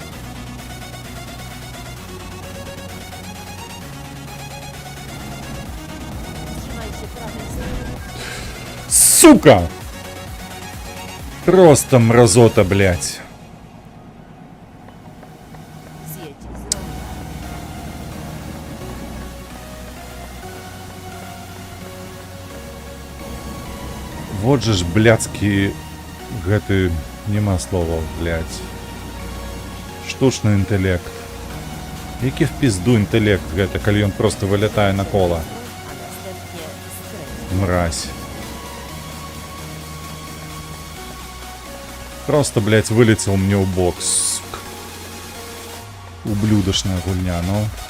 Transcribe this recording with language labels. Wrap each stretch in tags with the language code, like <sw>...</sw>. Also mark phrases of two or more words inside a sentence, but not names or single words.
<pl>Trzymaj się prawej strony.</pl> <ru>Сука! Просто мразота, блядь.</ru> <pl>Zjedź z ronda.</pl> <be>Вот же ж блядскі гэты, нема слова, блядь. Штучны інтэлект. Які в пізду інтэлект гэта, калі ён просто вылятае на кола.</be> <pl>A następnie skręć.</pl> <ru>Мразь. Просто, блядь, вылетел мне в бок, сука.</ru> <be>Ублюдочная гульня, ну.</be>